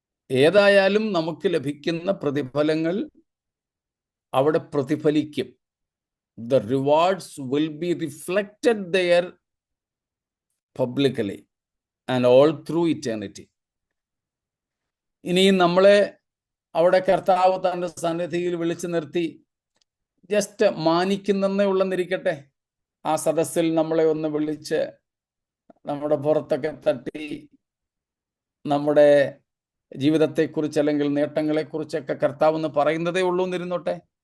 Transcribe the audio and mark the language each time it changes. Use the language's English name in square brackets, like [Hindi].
[Malayalam] ഏതായാലും നമുക്ക് ലഭിക്കുന്ന പ്രതിഫലങ്ങൾ അവിടെ പ്രതിഫലിക്കും. [English] The rewards will be reflected there publicly and all through eternity. [Malayalam] ഇനിയും നമ്മളെ അവിടെ കർത്താവ് തൻ്റെ സന്നിധിയിൽ വിളിച്ചു നിർത്തി ജസ്റ്റ് മാനിക്കുന്നേ ഉള്ളെന്നിരിക്കട്ടെ, ആ സദസ്സിൽ നമ്മളെ ഒന്ന് വിളിച്ച് നമ്മുടെ പുറത്തൊക്കെ തട്ടി നമ്മുടെ ജീവിതത്തെക്കുറിച്ച് അല്ലെങ്കിൽ നേട്ടങ്ങളെക്കുറിച്ചൊക്കെ കർത്താവ് എന്ന് പറയുന്നതേ ഉള്ളൂ എന്നിരുന്നോട്ടെ.